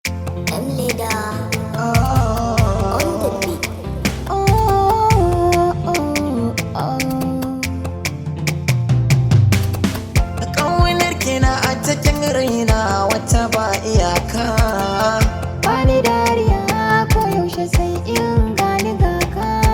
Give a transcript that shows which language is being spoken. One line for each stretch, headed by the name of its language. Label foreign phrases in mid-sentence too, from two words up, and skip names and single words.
Hausa: Ɗan leda.
English: Oh. On the beat. Oh, oh, oh.
Hausa: Ƙaunar ki na a cikin raina wata ba iyaka. Bani dariya ko yaushe sai in gani ga ka.